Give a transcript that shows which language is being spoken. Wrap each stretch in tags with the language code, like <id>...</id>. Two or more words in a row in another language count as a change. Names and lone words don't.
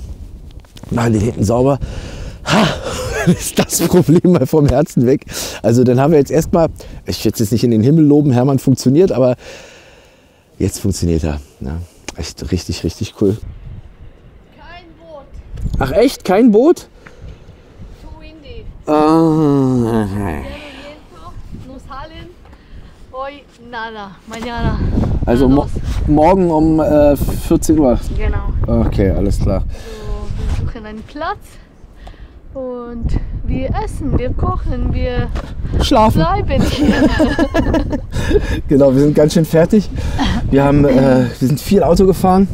<de>Machen den hinten sauber. Ha, ist das Problem mal vom Herzen weg. Also dann haben wir jetzt erstmal, ich will jetzt nicht in den Himmel loben, Hermann funktioniert, aber jetzt funktioniert er. Ja, echt richtig, richtig cool. Kein Boot. Ach echt? Kein Boot?</de> <en>Too windy. Ah.</en> <es>Nos salen. Hoy nada. Mañana.</es> <de>Also morgen um 14 Uhr. Genau. Okay, alles klar. So, wir suchen einen Platz und wir essen, wir kochen, wir Schlafen. bleiben hier. Genau, wir sind ganz schön fertig. Wir sind viel Auto gefahren.</de>